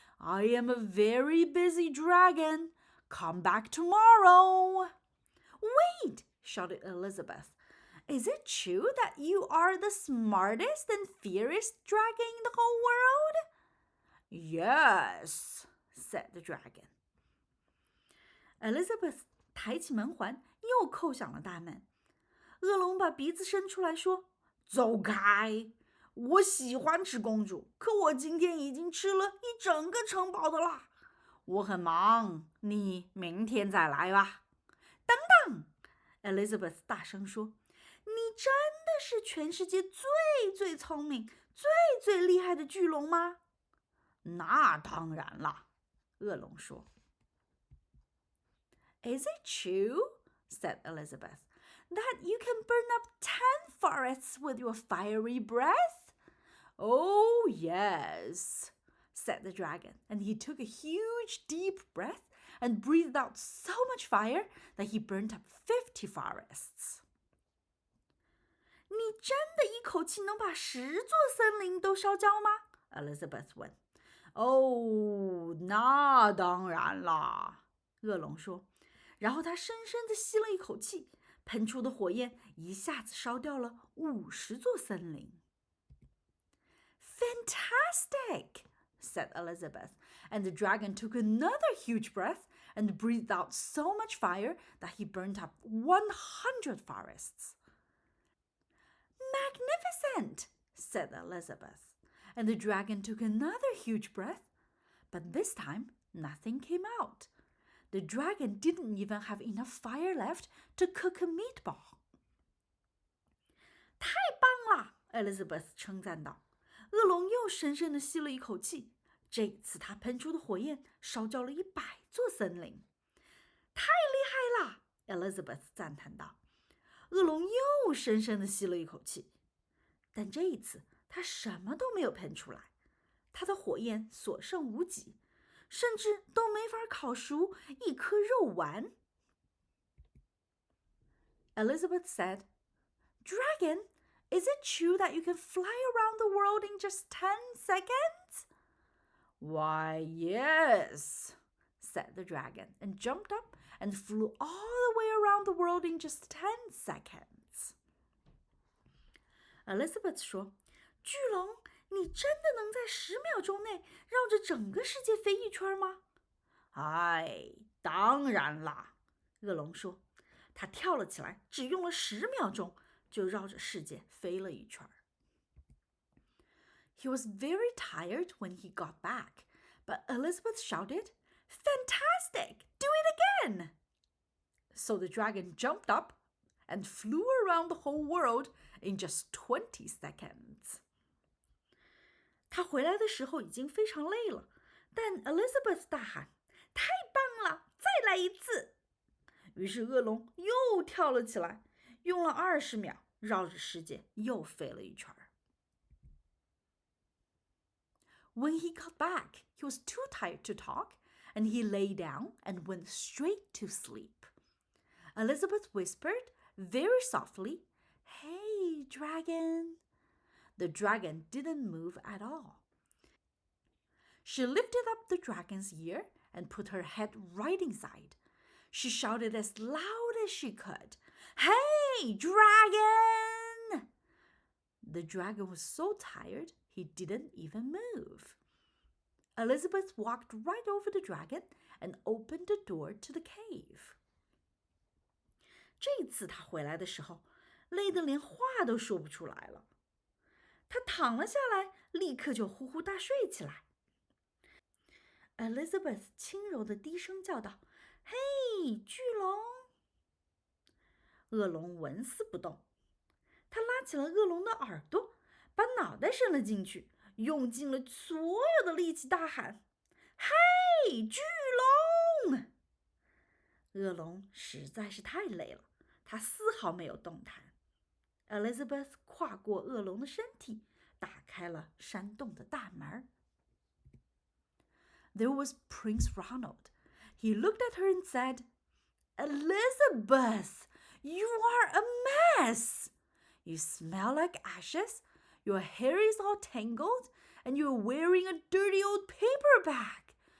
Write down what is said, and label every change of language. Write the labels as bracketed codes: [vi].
[en] I am a very busy dragon. Come back tomorrow." "Wait!" shouted Elizabeth. "Is it true that you are the smartest and fiercest dragon in the whole world?" "Yes," said the dragon. [zh] Elizabeth 抬起门环，又扣响了大门。恶龙把鼻子伸出来说：“走开！我喜欢吃公主，可我今天已经吃了一整个城堡的啦。我很忙，你明天再来吧。” 等等 ，Elizabeth 大声说：“你真的是全世界最聪明、最厉害的巨龙吗？” 那当然啦，恶龙说。 [en] "Is it true," said Elizabeth, "that you can burn up 10 forests with your fiery breath?" "Oh, yes," said the dragon, and he took a huge, deep breath and breathed out so much fire that he burnt up 50 forests. [zh] 你真的一口气能把10座森林都烧焦吗？ Elizabeth 问。哦，那当然啦，恶龙说。然后他深深地吸了一口气，喷出的火焰一下子烧掉了50座森林。 [en] Fantastic, said Elizabeth, And the dragon took another huge breath and breathed out so much fire that he burnt up 100 forests. Magnificent, said Elizabeth. And the dragon took another huge breath, but this time nothing came out. The dragon didn't even have enough fire left to cook a meatball. [zh] 太棒了 Elizabeth 称赞道。恶龙又深深地吸了一口气，这次他喷出的火焰烧焦了100座森林。太厉害了 Elizabeth 赞叹道。恶龙又深深地吸了一口气，但这一次他什么都没有喷出来，他的火焰所剩无几，甚至都没法烤熟一颗肉丸。 [en] Elizabeth said, Dragon, is it true that you can fly around the world in just 10 seconds? Why, yes, said the dragon, and jumped up and flew all the way around the world in just 10 seconds. [zh] Elizabeth 说，巨龙，你真的能在10秒钟内绕着整个世界飞一圈吗？哎，当然啦，恶龙说。他跳了起来，只用了10秒钟，就绕着世界飞了一圈。 [en] He was very tired when he got back, but Elizabeth shouted, Fantastic! Do it again! So the dragon jumped up and flew around the whole world in just 20 seconds. [zh] 他回来的时候已经非常累了，但 Elizabeth 大喊，太棒了，再来一次！于是恶龙又跳了起来，用了20秒，绕着世界又飞了一圈。 [en] When he got back, he was too tired to talk, and he lay down and went straight to sleep. Elizabeth whispered very softly, Hey, dragon. The dragon didn't move at all. She lifted up the dragon's ear and put her head right inside. She shouted as loud as she could, Hey, dragon! The dragon was so tired, he didn't even move. Elizabeth walked right over the dragon and opened the door to the cave. [zh] 这次他回来的时候，累得连话都说不出来了。他躺了下来，立刻就呼呼大睡起来。Elizabeth 轻柔地低声叫道，嘿，巨龙！恶龙纹丝不动，他拉起了恶龙的耳朵，把脑袋伸了进去，用尽了所有的力气大喊，嘿，巨龙！恶龙实在是太累了，他丝毫没有动弹。 Elizabeth 跨过恶龙的身体，打开了山洞的大门。 [en] There was Prince Ronald. He looked at her and said, Elizabeth, you are a mess. You smell like ashes, your hair is all tangled, and you're wearing a dirty old paper bag.